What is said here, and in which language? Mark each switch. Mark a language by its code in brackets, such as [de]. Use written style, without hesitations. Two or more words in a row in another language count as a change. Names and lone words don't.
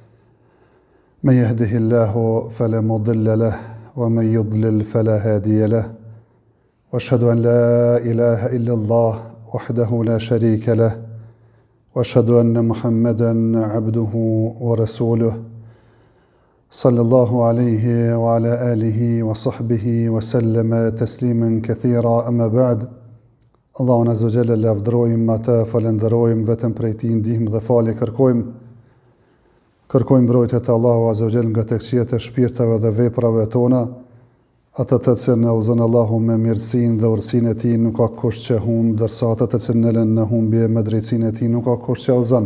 [ar] من يهده الله فلا مضل له ومن يضلل فلا هادي له وأشهد أن لا إله إلا الله وحده لا شريك له وأشهد أن محمدا عبده ورسوله صلى الله عليه وعلى آله وصحبه وسلم تسليما كثيرا أما بعد. [sq] Allahun [ar] عز وجل [sq] lavdërojmë ata, falenderojmë vetëm prej tij ndihmë dhe falje kërkojmë. Kërkojmë mbrojtje të Allahu [ar] عز وجل [sq] nga tekëqjet e shpirtave dhe veprave tona, ata të cilën na udhëzon Allahu me mirësinë dhe urtësinë e tij, nuk ka kush që humb, ndërsa ata të cilën nelen në humbje me drejtsinë e tij, nuk ka kush që udhëzon.